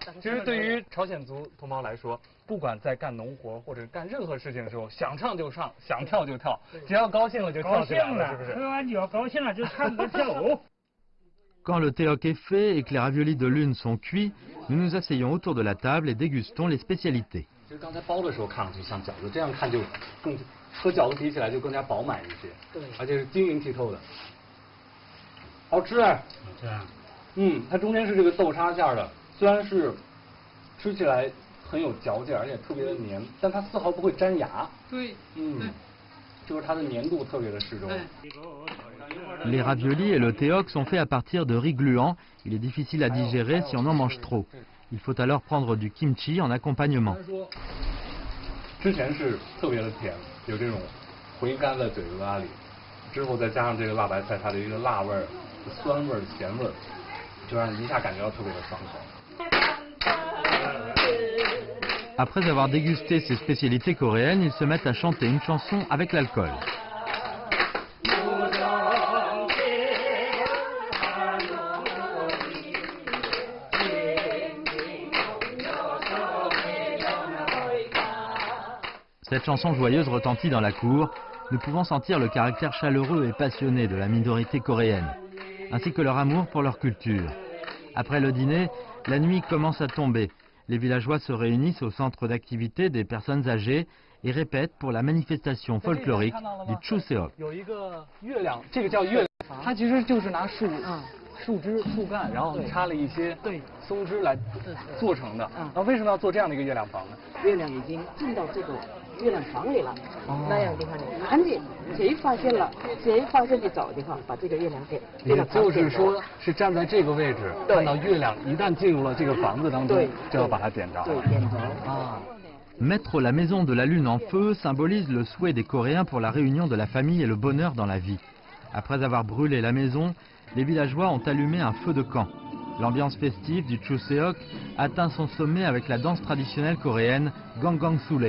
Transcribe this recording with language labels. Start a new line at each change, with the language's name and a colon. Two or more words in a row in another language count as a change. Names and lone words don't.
Chinese: 其实对于朝鲜族同胞来说，不管在干农活或者干任何事情的时候，想唱就唱，想跳就跳，只要高兴了就跳起来了，是不是？喝完酒高兴了就唱歌跳舞。
French: Quand le théoc est fait et que les raviolis de lune sont cuits, nous nous asseyons autour de la table et dégustons les spécialités.
Chinese: 其实刚才包的时候看上去像饺子，这样看就更和饺子比起来就更加饱满一些，对，而且是晶莹剔透的，好吃哎，这样，它中间是这个豆沙馅的，虽然是吃起来很有嚼劲，而且特别的黏，但它丝毫不会粘牙，对，就是它的粘度特别的适中。
French: Les raviolis et le théoc sont faits à partir de riz gluant. Il est difficile à digérer si on en mange trop. Il faut alors prendre du kimchi en accompagnement.
Chinese: 之前是特别的甜，有这种回甘在嘴巴里，之后再加上这个辣白菜，它的一个辣味儿、酸味儿、咸味儿，就让你一下感觉到特别的爽口。
French: Après avoir dégusté ces spécialités coréennes, ils se mettent à chanter une chanson avec l'alcool. Cette chanson joyeuse retentit dans la cour. Nous pouvons sentir le caractère chaleureux et passionné de la minorité coréenne, ainsi que leur amour pour leur culture. Après le dîner, la nuit commence à tomber. Les villageois se réunissent au centre d'activité des personnes âgées et répètent pour la manifestation folklorique du Chuseok.
Chinese: 有一个月亮，这个叫月亮，它其实就是拿树枝、树干，然后插了一些松枝来做成的。那为什么要做这样的一个月亮房呢？月亮已经进到这个月亮房里了，那样的话呢，赶紧谁发现的早的话，把这个月亮给。也就是说，是站在这个位置，看到月亮一旦进入了这个房子当中，就要把它点着。对，点着啊。
French: Mettre la maison de la lune en feu symbolise le souhait des Coréens pour la réunion de la famille et le bonheur dans la vie. Après avoir brûlé la maison, les villageois ont allumé un feu de camp. L'ambiance festive du Chuseok atteint son sommet avec la danse traditionnelle coréenne Gangang Sule.